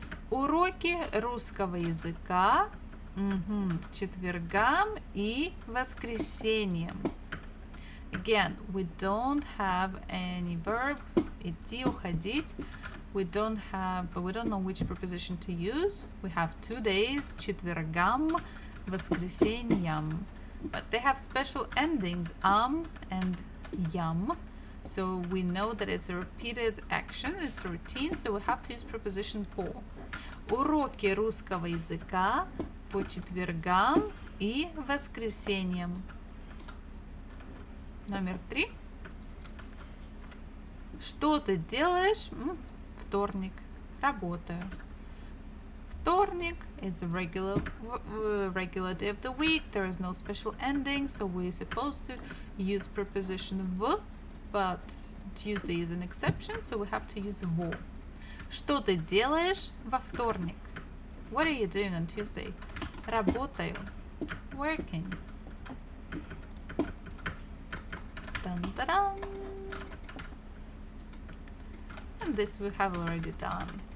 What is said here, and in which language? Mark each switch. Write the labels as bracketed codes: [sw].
[ru] Уроки русского языка четвергам и воскресеньям. [en] Again, we don't have any verb. [ru] Идти, уходить. [en] We don't know which preposition to use. We have 2 days, четвергам, воскресеньям. But they have special endings, and yam. So we know that it's a repeated action, it's a routine, so we have to use preposition по. [ru] Уроки русского языка по четвергам и воскресеньям. Номер 3. Что ты делаешь? Вторник. Работаю. [en] Вторник is a regular day of the week. There is no special ending, so we're supposed to use preposition в, but Tuesday is an exception, so we have to use во. [ru] Что ты делаешь во вторник? [en] What are you doing on Tuesday? [ru] Работаю. [en] Working. Dun-da-dun. And this we have already done.